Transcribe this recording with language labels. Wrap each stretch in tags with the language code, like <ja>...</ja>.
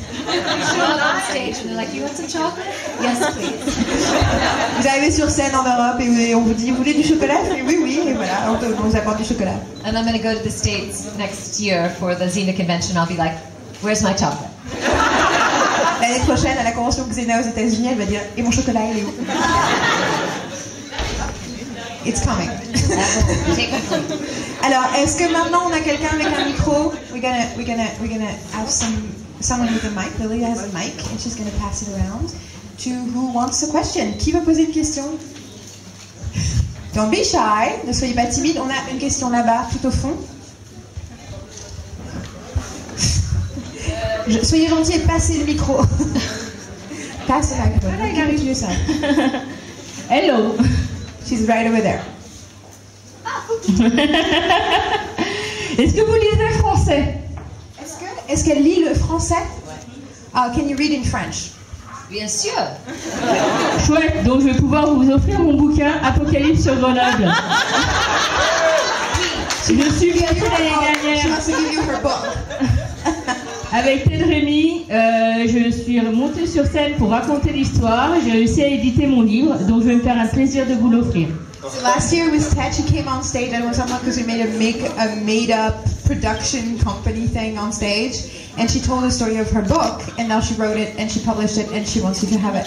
<en>Show up on stage and they're like, you want some chocolate? Yes, please.</en> <fr>Vous arrivez sur scène en Europe et on vous dit, vous voulez du chocolat? Oui, et voilà, on vous apporte du chocolat.</fr> <en>And I'm going to go to the States next year for the Xena convention. I'll be like, where's my chocolate?</en> <fr>L'année prochaine, à la convention Xena aux États-Unis, elle va dire, et mon chocolat, il est où?</fr> <en>It's coming. Take my plate.</en> <fr>Alors, est-ce que maintenant on a quelqu'un avec un micro?</fr> <en>We're gonna have someone with a mic. Lily has a mic, and she's gonna pass it around to who wants a question.</en> <fr>Qui veut poser une question?</fr> <en>Don't be shy.</en> <fr>Ne soyez pas timide. On a une question là-bas, tout au fond. Soyez gentils et passez le micro.</fr> <en>Pass the microphone. Give it to your son. Hello. She's right over there.</en> <fr>Est-ce que vous lisez français? Est-ce qu'elle lit le français?</fr> <en>Can you read in French?</en> <fr>Bien sûr. Chouette, donc je vais pouvoir vous offrir mon bouquin Apocalypse sur Grenoble. Je suis venue l'année</fr> <en>She</en> <fr>dernière</fr> <en>wants to give you her book.</en> <fr>avec Ted Rémy. Je suis montée sur scène pour raconter l'histoire. J'ai réussi à éditer mon livre, donc je vais me faire un plaisir de vous l'offrir.</fr> <en>So last year with Ted, she came on stage and it was someone because we made a made-up production company thing on stage, and she told the story of her book, and now she wrote it and she published it, and she wants you to have it.</en>